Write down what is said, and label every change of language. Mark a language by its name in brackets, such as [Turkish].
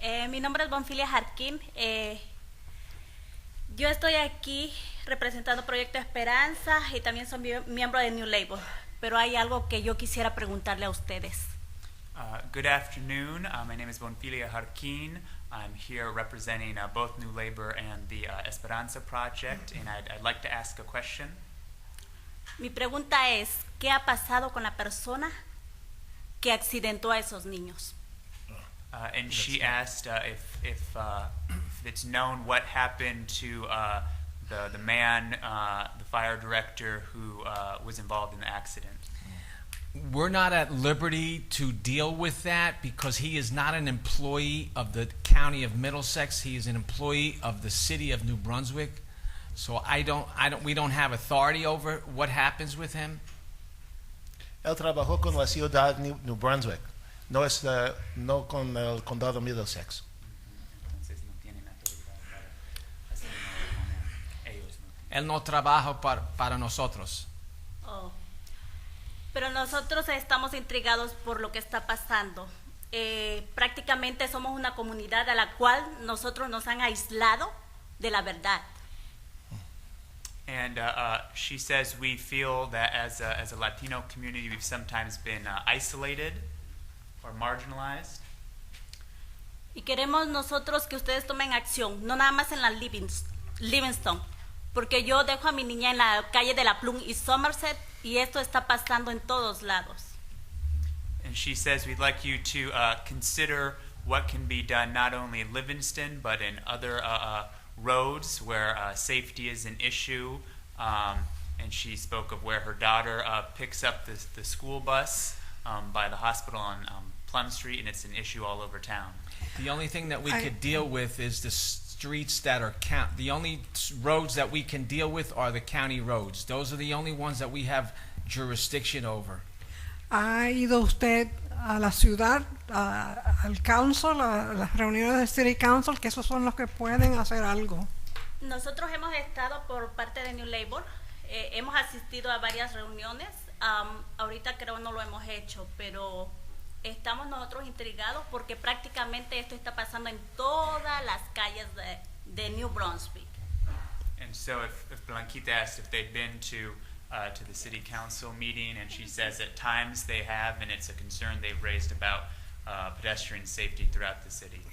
[Spanish] Mi nombre es Bonfilia Jarquín. Yo estoy aquí representando Proyecto Esperanza y también soy miembro de New Labor. Pero hay algo que yo quisiera preguntarle a ustedes. [English] Good afternoon. My name is Bonfilia Jarquín. I'm here representing both New Labor and the Esperanza Project, and I'd like to ask a question. [Spanish] Mi pregunta es, ¿qué ha pasado con la persona que accidentó a esos niños? [English] And she asked if it's known what happened to the man, the fire director who was involved in the accident. We're not at liberty to deal with that because he is not an employee of the county of Middlesex. He is an employee of the city of New Brunswick. So we don't have authority over what happens with him. [Spanish] Él trabajó con la ciudad de New Brunswick, no con el condado Middlesex. Él no trabaja para nosotros. Oh. Pero nosotros estamos intrigados por lo que está pasando. Prácticamente somos una comunidad a la cual nosotros nos han aislado de la verdad. [English] And she says we feel that as a Latino community we've sometimes been isolated or marginalized. [Spanish] Y queremos nosotros que ustedes tomen acción, no nada más en la Livingston, porque yo dejo a mi niña en la calle de la Plum y Somerset y esto está pasando en todos lados. [English] And she says we'd like you to consider what can be done not only in Livingston but in other roads where safety is an issue. And she spoke of where her daughter picks up the school bus by the hospital on Plum Street, and it's an issue all over town. The only thing that we could deal with is the streets that are the only roads that we can deal with are the county roads. Those are the only ones that we have jurisdiction over. [Spanish] ¿Ha ido usted a la ciudad, al council, a las reuniones del City Council, que esos son los que pueden hacer algo? Nosotros hemos estado por parte de New Labor, hemos asistido a varias reuniones, ahorita creo no lo hemos hecho, pero estamos nosotros intrigados porque prácticamente esto está pasando en todas las calles de New Brunswick. [English] And so if Blanquita asked if they'd been to the city council meeting, and she says at times they have, and it's a concern they've raised about pedestrian safety throughout the city.